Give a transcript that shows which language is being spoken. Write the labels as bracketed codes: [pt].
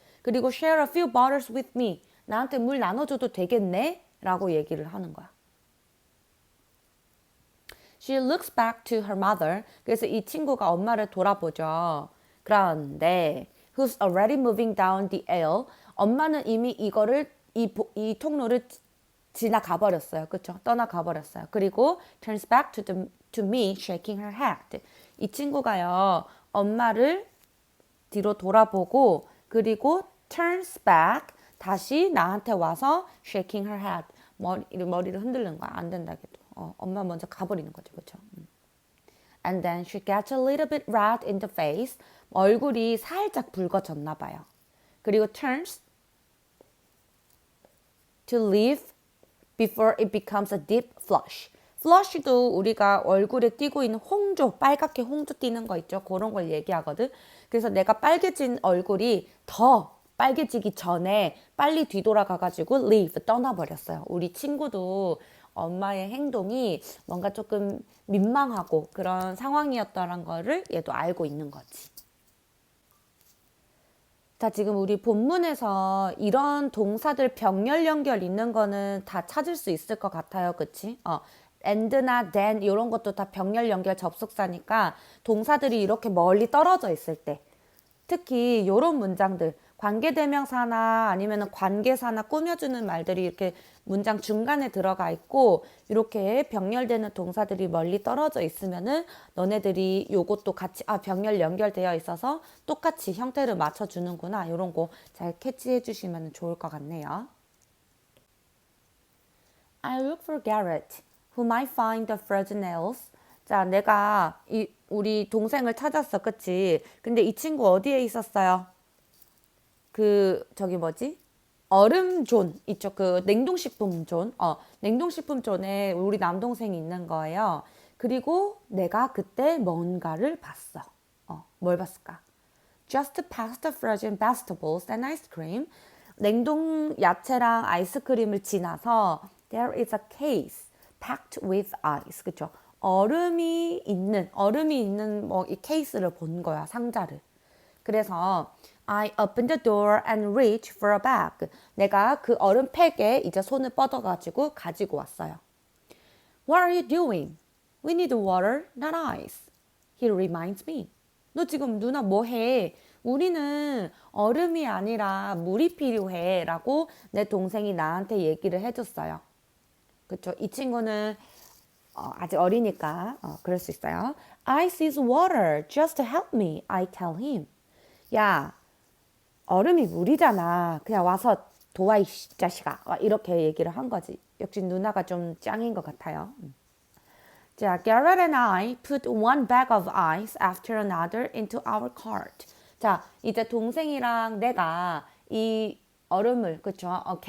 [ko] 그리고 [en] share a few bottles with me. [ko] 나한테 물 나눠줘도 되겠네? 라고 얘기를 하는 거야. [en] She looks back to her mother. [ko] 그래서 이 친구가 엄마를 돌아보죠. 그런데 [en] who's already moving down the aisle. [ko] 엄마는 이미 이 통로를 지나가 버렸어요. 그쵸? 떠나가 버렸어요. 그리고 [en] turns back to me shaking her head. [ko] 이 친구가요. 엄마를 뒤로 돌아보고 그리고 [en] turns back [ko] 다시 나한테 와서 [en] shaking her head [ko] 머리를 흔들는 거야. 안 된다 해도. 엄마 먼저 가버리는 거죠. 그렇죠? [en] And then she gets a little bit red in the face. [ko] 얼굴이 살짝 붉어졌나 봐요. 그리고 [en] turns to leave before it becomes a deep flush. [ko] flush도 우리가 얼굴에 띄고 있는 홍조, 빨갛게 홍조 띄는 거 있죠. 그런 걸 얘기하거든. 그래서 내가 빨개진 얼굴이 더 빨개지기 전에 빨리 뒤돌아가가지고 [en] leave, [ko] 떠나버렸어요. 우리 친구도 엄마의 행동이 뭔가 조금 민망하고 그런 상황이었다는 거를 얘도 알고 있는 거지. 자, 지금 우리 본문에서 이런 동사들 병렬 연결 있는 거는 다 찾을 수 있을 것 같아요. 그치? and나 then 이런 것도 다 병렬 연결 접속사니까 동사들이 이렇게 멀리 떨어져 있을 때 특히 이런 문장들 관계대명사나 아니면 관계사나 꾸며주는 말들이 이렇게 문장 중간에 들어가 있고 이렇게 병렬되는 동사들이 멀리 떨어져 있으면은 너네들이 요것도 같이 병렬 연결되어 있어서 똑같이 형태를 맞춰주는구나 이런 거 잘 캐치해 주시면 좋을 것 같네요. [en] I look for Garrett, who might find the frozen nails. [ko] 자, 내가 우리 동생을 찾았어, 그치? 근데 이 친구 어디에 있었어요? 저기 뭐지? 얼음존 있죠? 그 냉동식품존. 냉동식품존에 우리 남동생이 있는 거예요. 그리고 내가 그때 뭔가를 봤어. 뭘 봤을까? [en] Just past the frozen vegetables and ice cream. [ko] 냉동 야채랑 아이스크림을 지나서 [en] there is a case packed with ice. [ko] 그쵸? 얼음이 있는 뭐 이 케이스를 본 거야, 상자를. 그래서 [en] I opened the door and reached for a bag. [ko] 내가 그 얼음팩에 이제 손을 뻗어가지고 가지고 왔어요. [en] What are you doing? We need water, not ice. He reminds me. [ko] 너 지금 누나 뭐 해? 우리는 얼음이 아니라 물이 필요해. 라고 내 동생이 나한테 얘기를 해줬어요. 그쵸? 이 친구는 아직 어리니까 그럴 수 있어요. [en] Ice is water. Just help me. I tell him. [ko] 야, 얼음이 물이잖아. 그냥 와서 도와 이 자식아. 이렇게 얘기를 한 거지. 역시 누나가 좀 짱인 것 같아요. 자, [en] Garrett and I put one bag of ice after another into our cart. [ko] 자, 이제 동생이랑 내가 이 얼음을 그쵸?